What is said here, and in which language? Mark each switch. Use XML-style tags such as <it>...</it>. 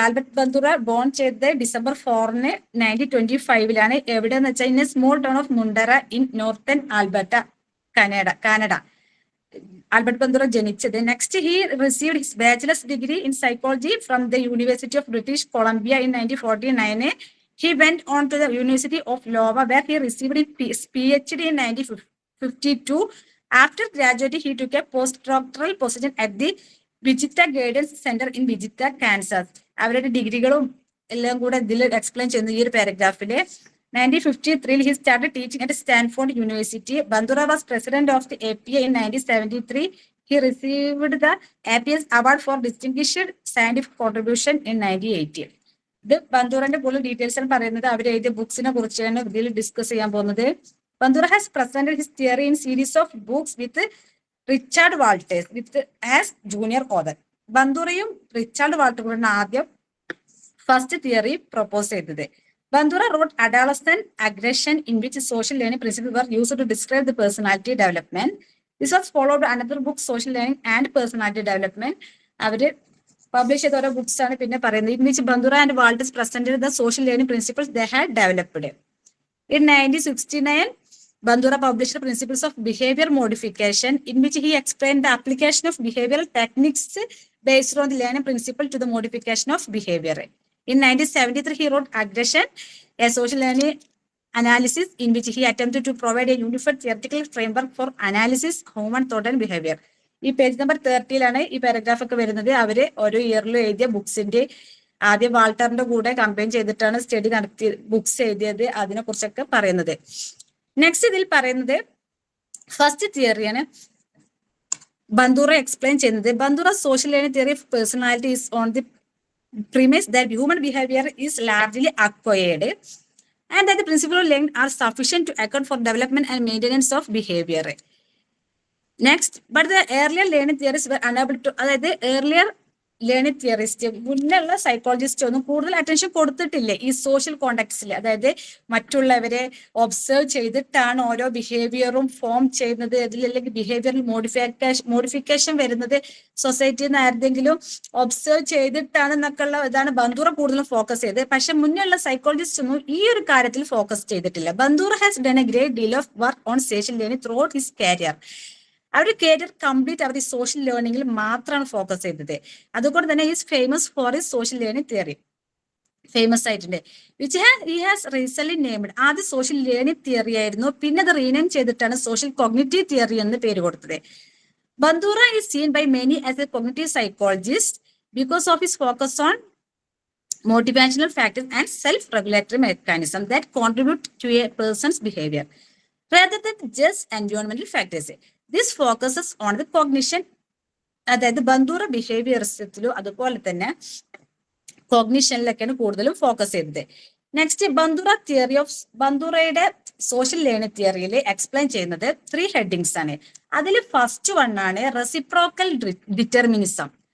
<en>Albert Bandura born ചെയ്തത് December 4 1925</en> <ml>എവിടെയെന്ന് വെച്ചാൽ</ml> <en>In a small town of Mundare in northern Alberta, Canada.</en> <ml>Albert ബന്ദുറ ജനിച്ചത്.</ml> <en>Next he received his bachelor's degree in psychology from the University of British Columbia in 1949. He went on to the University of Iowa where he received his PhD in 1952. After graduating, he took a postdoctoral position at the Wichita Guidance Center in Wichita, Kansas.</en> <ml>അവരുടെ ഡിഗ്രികളും എല്ലാം കൂടെ ഇതിൽ explain ചെയ്യുന്ന ഈ ഒരു പാരഗ്രാഫില്</ml> <en>1953 he started teaching at Stanford University. Bandura was president of the APA in 1973. He received the APS Award for Distinguished Scientific Contribution in 1980.</en> <ml>ഇത് ബന്ദുറന്റെ കൂടുതൽ details ആണ് പറയുന്നത്. അവർ എഴുതിയ ബുക്സിനെ കുറിച്ചാണ് ഇതിൽ ഡിസ്കസ് ചെയ്യാൻ പോകുന്നത്.</ml> <en>Bandura has presented his theory in series of books with Richard Walters as junior author.</en> <ml>ബന്ദുറയും Richard വാൾട്ടറും ആദ്യം ഫസ്റ്റ് തിയറി പ്രൊപ്പോസ് ചെയ്തത്.</ml> <en>Bandura wrote Adolescent Aggression, in which social learning principles were used to describe the personality development. This was followed by another book, Social Learning and Personality Development.</en> <ml>അവര് publish ചെയ്ത ഓരോ books ആണ് പിന്നെ പറയുന്നത്.</ml> <en>In which Bandura and Walters presented the social learning principles they had developed. In 1969, Bandura published Principles of Behavior Modification, in which he explained the application of behavioral techniques based on the learning principle to the modification of behavior. In 1973, he wrote Aggression, a social learning analysis, in which he attempted to provide a unified theoretical framework for analysis human thought and behavior.</en> <ml>ഈ page number 30 ഈ paragraph ഒക്കെ വരുന്നത്. അവര് ഓരോ ഇയറിലും എഴുതിയ ബുക്സിന്റെ ആദ്യം വാൾട്ടറിന്റെ കൂടെ combine ചെയ്തിട്ടാണ് സ്റ്റഡി നടത്തി ബുക്സ് എഴുതിയത്. അതിനെ കുറിച്ചൊക്കെ പറയുന്നത്. നെക്സ്റ്റ് ഇതിൽ പറയുന്നത് ഫസ്റ്റ് തിയറിയാണ് ബന്ദൂറ എക്സ്പ്ലെയിൻ ചെയ്യുന്നത്.</ml> <en>Bandura social learning theory of personality is on the premise that human behavior is largely acquired and that the principles of learning are sufficient to account for development and maintenance of behavior. Next, but the earlier learning theories were unable to,</en> <ml>അതായത് earlier learning theorist മുന്നുള്ള psychologist ഒന്നും കൂടുതൽ attention കൊടുത്തിട്ടില്ല ഈ social കോണ്ടാക്ട്സിൽ. അതായത് മറ്റുള്ളവരെ observe ചെയ്തിട്ടാണ് ഓരോ ബിഹേവിയറും form ചെയ്യുന്നത്. അതിലല്ലെങ്കിൽ ബിഹേവിയറിൽ മോഡിഫിക്കേഷൻ വരുന്നത് സൊസൈറ്റിയിൽ നിന്ന് ആരുടെങ്കിലും ഒബ്സർവ് ചെയ്തിട്ടാണ് എന്നൊക്കെയുള്ള ഇതാണ് ബന്ദൂറ കൂടുതലും ഫോക്കസ് ചെയ്തത്. പക്ഷെ മുന്നുള്ള സൈക്കോളജിസ്റ്റ് ഒന്നും ഈ ഒരു കാര്യത്തിൽ ഫോക്കസ് ചെയ്തിട്ടില്ല.</ml> <en>Bandura has done a great deal of work on social learning throughout his career.</en> <ml>Our career complete അവർ ഈ സോഷ്യൽ ലേണിംഗിൽ മാത്രമാണ് ഫോക്കസ് ചെയ്തത്. അതുകൊണ്ട് തന്നെ</ml> <en>is famous for his social learning theory,</en> <ml>famous ആയിട്ടുണ്ട്.</ml> <en>Which he has recent named.</en> <ml>ആദ്യം social learning theory ആയിരുന്നു, പിന്നെ അത് റീനെയിം ചെയ്തിട്ടാണ് സോഷ്യൽ കോഗ്നിറ്റീവ് തിയറി എന്ന് പേര് കൊടുത്തത്.</ml> <en>Bandura is seen by many as a cognitive psychologist because of his focus on motivational factors and self-regulatory mechanism that contribute to a person's behavior rather than just environmental factors. This focuses on the cognition.</en> <ml>അതായത് ബന്ദൂറ ബിഹേവിയറിസത്തിലും അതുപോലെ തന്നെ കോഗ്നിഷനിലൊക്കെയാണ് കൂടുതലും focus ചെയ്തത്. Next ബന്ദൂറയുടെ social learning തിയറിയിൽ explain ചെയ്യുന്നത് 3 headings ആണ്. അതിൽ first one ആണ് റെസിപ്രോക്കൽ ഡിറ്റർമിനിസം.</ml>